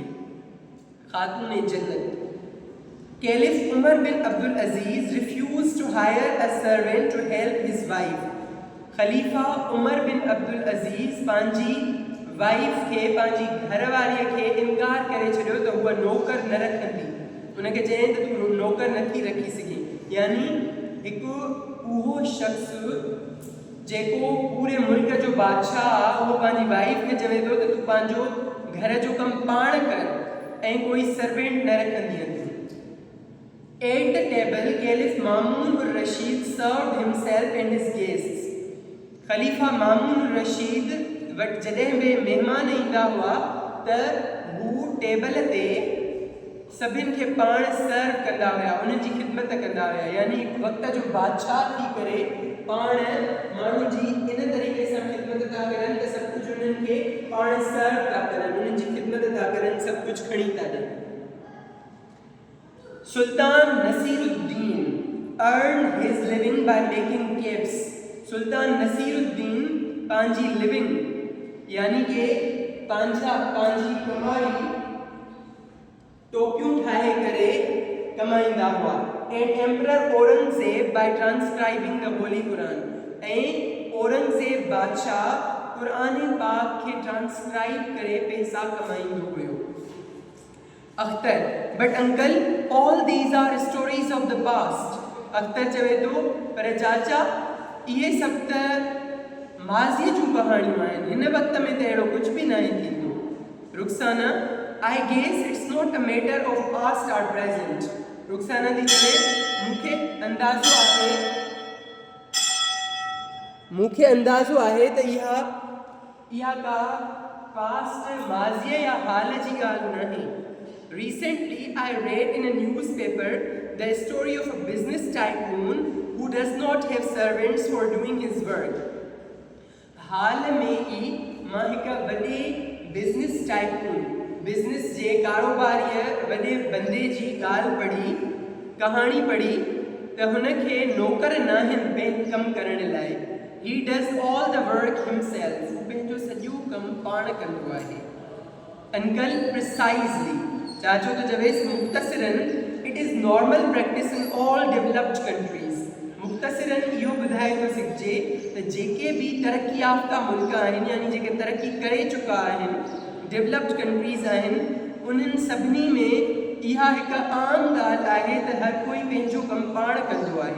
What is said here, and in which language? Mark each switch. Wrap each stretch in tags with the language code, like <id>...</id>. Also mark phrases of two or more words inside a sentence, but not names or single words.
<sd>ख़ातून जन्नत।</sd> <en>Caliph Umar bin Abdul Aziz refused to hire a servant to help his wife.</en> <sd>ख़लीफ़ा उमर बिन अब्दुल अज़ीज़ पंहिंजी वाइफ खे पंहिंजी घरवारीअ खे इनकार करे छॾियो त उहा नौकर न रखंदी। उनखे चयईं त तूं नौकर नथी रखी सघीं, यानी हिकु उहो शख़्स जेको पूरे मुल्क जो बादशाह आहे उहो पंहिंजी वाइफ खे चवे थो त तूं पंहिंजो घर जो कमु पाण कर ऐं कोई सर्वेंट न रखंदी हूंदी।</sd> <en>At the table, Caliph Mamun al-Rashid served himself and his guests.</en> <sd>ख़लीफ़ा मामून रशीद वटि जॾहिं बि महिमान ईंदा हुआ त हू टेबल ते सभिनि खे पाण सर्व कंदा हुया, उन्हनि जी ख़िदमत कंदा हुया, यानी हिकु वक़्त जो बादशाह थी करे पाण माण्हू जी इन तरीक़े सां ख़िदमत था करनि त सभु कुझु उन्हनि खे पाण सर्व था करनि, उन्हनि जी ख़िदमत था करनि, सभु कुझु खणी था ॾियनि।</sd> <en>सुल्तान नसीरुद्दीन earned his living by making capes.</en> <sd>सुल्तान नसीरुद्दीन पंहिंजी लिविंग यानी कि पंहिंजी कमाई टोपियूं ठाहे करे कमाईंदा हुआ।</sd> <en>and emperor Aurangzeb by transcribing the Holy Quran,</en> <sd>ऐं औरंगज़ेब बादशाह कुरान पाक खे ट्रांसक्राइब करे पैसा कमाईंदो हुयो।</sd> <en>Akhtar, but uncle all these are stories of the past.</en> <sd>अख्तर चवे तो पर चाचा इहे सब त माज़ीअ जूं कहाणियूं आहिनि, हिन वक़्त में त अहिड़ो कुझु बि न थींदो।</sd> <en>रुखसाना, I guess it's not a matter of past or present.</en> <sd>रुखसाना थी चवे मूंखे अंदाज़ो आहे त इहा का पास्ट माज़ीअ या हाल जी ॻाल्हि न आहे।</sd> <en>Recently, I read in a newspaper the story of a business tycoon who does not have servants for doing his work.</en> <sd>हाल में ही मां हिक वॾे</sd> <en>business tycoon,</en> <sd>बिज़नेस जे कारोबारीअ वॾे बंदे जी ॻाल्हि पढ़ी, कहाणी पढ़ी त हुनखे नौकर न आहिनि पंहिंजो कमु करण लाइ।</sd> <en>He does all the work himself,</en> <sd>पंहिंजो सॼो कमु पाण कंदो आहे। अंकल, precisely, चाचो तो चवेसि मुख़्तसिरन,</sd> <en>It is normal practice in all developed countries.</en> <sd>मुख़्तसिरन इहो ॿुधाए थो सघिजे त जेके बि तरक़ी याफ़्ता मुल्क आहिनि, यानी जेके तरक़ी करे चुका आहिनि,</sd> <en>developed countries</en> <sd>आहिनि, उन्हनि सभिनी में इहा हिकु आम ॻाल्हि आहे त हर कोई पंहिंजो कमु पाण कंदो आहे।</sd>